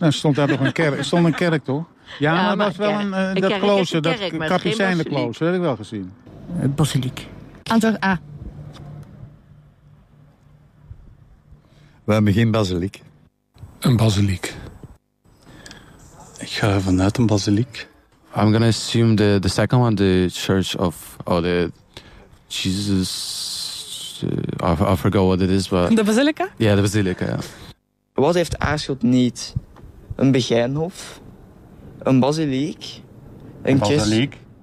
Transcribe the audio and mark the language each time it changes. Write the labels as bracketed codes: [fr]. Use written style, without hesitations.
[nl] Er stond daar nog een kerk. Er stond een kerk, toch? Ja, ja, maar dat was wel dat klooster. Dat kapucijnse klooster, dat heb ik wel gezien. Het basiliek. Antwoord A. We hebben geen basiliek. Een basiliek. Ik ga vanuit een basiliek. [en] I'm gonna assume the second one, the church of the Jesus. I forgot what it is, but [nl] de basilica. Ja, de basilica. Ja. Wat heeft Aarschot niet? Een Begijnhof, een basiliek, een kist. Basiliek.